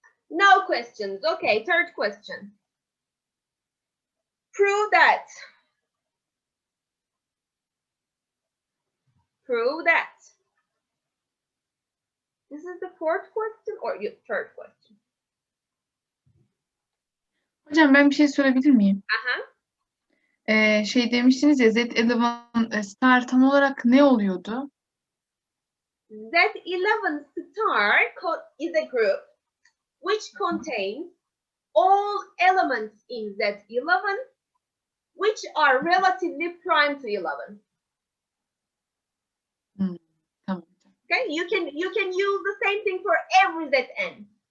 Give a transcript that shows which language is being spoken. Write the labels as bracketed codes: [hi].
[en] No questions. Okay, third question. Prove that. Prove that. This is the fourth question or your third question? [tr] Hocam ben bir şey sorabilir miyim? Aha. Şey demiştiniz ya Z11 star tam olarak ne oluyordu? [en] Z11 star is a group which contains all elements in Z11 which are relatively prime to 11. [tr] Tamam. [en] Okay, you can use the same thing for every Zn.